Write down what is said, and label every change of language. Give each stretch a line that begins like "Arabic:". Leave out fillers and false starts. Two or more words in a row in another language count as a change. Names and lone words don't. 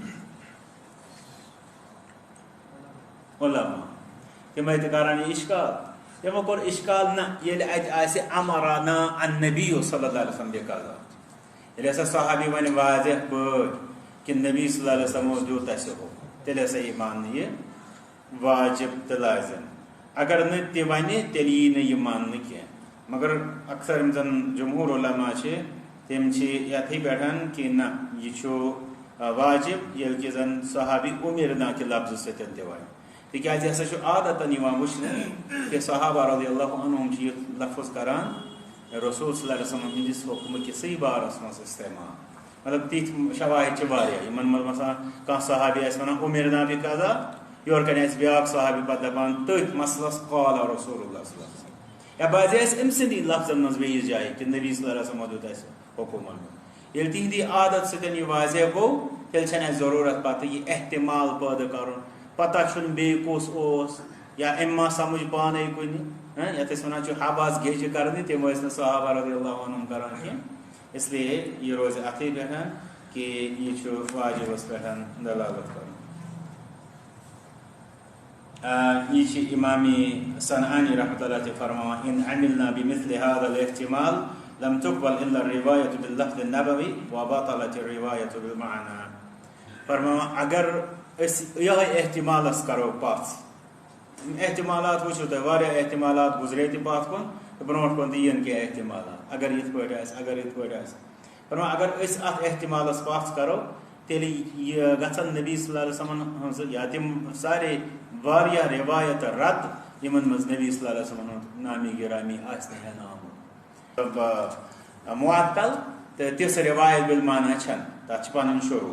Kashmiri: علما تِمے تہِ کران یہِ اِشکال تِمو کوٚر اِشکال نہ ییٚلہِ اَتہِ آسہِ
Arabic: امرانا النبی صلی اللہ علیہ وسلم بكذا
Kashmiri: ییٚلہِ ہسا صحابی وَنہِ واضح پٲٹھۍ کہِ نبی
Arabic: صلی اللہ علیہ وسلمو
Kashmiri: دیُت اَسہِ حُکم تیٚلہِ ہسا یی ماننہٕ یہِ واجب تہٕ لازم اگر نہٕ تہِ وَنہِ تیٚلہِ یی نہٕ یہِ ماننہٕ کینٛہہ مگر اکثر یِم زن جمہوٗر علما چھِ تِم چھِ یتھٕے پٮ۪ٹھ کہِ نہ یہِ چھُ واجب ییٚلہِ کہِ زن صحابی أمرنا کہِ لفظٕ سۭتۍ تہِ وَنہِ تِکیٛازِ یہِ ہسا چھُ عادتن یِوان وٕچھنہٕ کہِ صحابہ
Arabic: رضی اللہ عنہُم
Kashmiri: چھِ یہِ لفظ کران رسول
Arabic: صلی اللہ علیہ وسلم
Kashmiri: ہٕنٛدِس حُکمہٕ کِسٕے بارس منٛز استعمال مطلب تِتھۍ شواہد چھِ واریاہ یِمن منٛز مثلاً کانٛہہ صحابی آسہِ ونان
Arabic: أمرنا بكذا
Kashmiri: یورٕ کنہِ آسہِ بیٛاکھ صحابی پتہٕ دپان تٔتھۍ مسلس
Arabic: قال رسول اللہ صلی اللہ علیہ وسلم
Kashmiri: یا بعضے آسہِ أمۍ سٕنٛدی لفظن منٛز بیٚیِس جایہِ کہِ نبی
Arabic: صلی اللہ علیہ وسلمو
Kashmiri: دیُت اَسہِ حُکم ییٚلہِ تِہنٛدی عادت سۭتۍ یہِ واضح گوٚو تیٚلہِ چھنہٕ اَسہِ ضروٗرت پتہٕ یہِ احتمال پٲدٕ کرُن پتہ چھُنہٕ بیٚیہِ کُس اوس یا أمۍ ما سمجھ پانے کُنہِ یَتھ أسۍ وَنان چھِ حباس گیجہِ کَرنہِ تِم ٲسۍ نہٕ صحابہ
Arabic: رضی اللہ عنہم
Kashmiri: کَران کینٛہہ اِسلیے یہِ روزِ اَتھٕے پٮ۪ٹھ کہِ یہِ چھُ واجِبَس پٮ۪ٹھ دلالت کَرُن. یہ چھِ امامی صنعانی
Arabic: رحمۃ اللہ
Kashmiri: تہِ فرماوان
Arabic: ان عملنا بمثل هذا الاحتمال لم تقبل الا الرواية باللفظ النبوي وبطلت الرواية بالمعنى.
Kashmiri: فرماوان اگر أسۍ یِہوٚے احتمالس کرو پَتھ احتمالات وٕچھِو تُہۍ واریاہ احتمالات گُزرے تہِ پَتھ کُن تہٕ برونٛٹھ کُن تہِ یِن کینٛہہ احتمالات اگر یِتھ پٲٹھۍ آسہِ اگر یِتھ پٲٹھۍ آسہِ. فرماوان اگر أسۍ اَتھ احتمالس پَتھ کرو تیٚلہِ یہِ گژھن نبی
Arabic: صلی اللہ علیہ وسلمن
Kashmiri: ہٕنٛز یا تِم سارے واریاہ روایت رد یِمن منٛز نبی
Arabic: صلی اللہ علیہ وسلم
Kashmiri: ہُنٛد نامی گرامی آسہِ نہٕ ہٮ۪نہٕ آمُت معطل تہٕ تِژھ روایت بالمعنی چھنہٕ تَتھ چھِ پَنٕنۍ شروٗع.